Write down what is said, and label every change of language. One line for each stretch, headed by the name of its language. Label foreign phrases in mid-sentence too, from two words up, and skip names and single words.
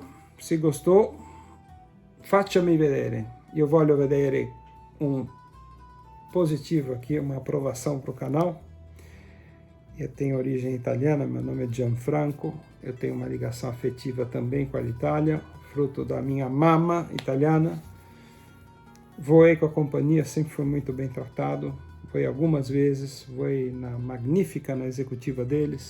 Portuguese: Se gostou,
Italian: faccia-mi vedere.
Portuguese: Eu
Italian: voglio vedere
Portuguese: um positivo aqui, uma aprovação para o canal. Eu tenho origem italiana, meu nome é Gianfranco. Eu tenho uma ligação afetiva também com a Alitalia, fruto da minha mama italiana. Voei com a companhia, sempre fui muito bem tratado. Voei algumas vezes, voei na Magnífica, na executiva deles.